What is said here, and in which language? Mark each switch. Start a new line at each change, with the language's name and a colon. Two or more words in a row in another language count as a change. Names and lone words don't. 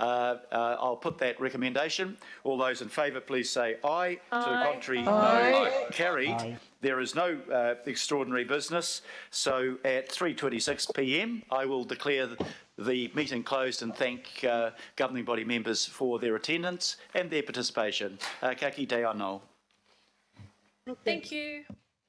English: I'll put that recommendation. All those in favour, please say aye. To the contrary, Aye. no. Carried. There is no extraordinary business. So at 3:26 p.m, I will declare the meeting closed and thank governing body members for their attendance and their participation.
Māori: Ka kite anō.
English: Thank you.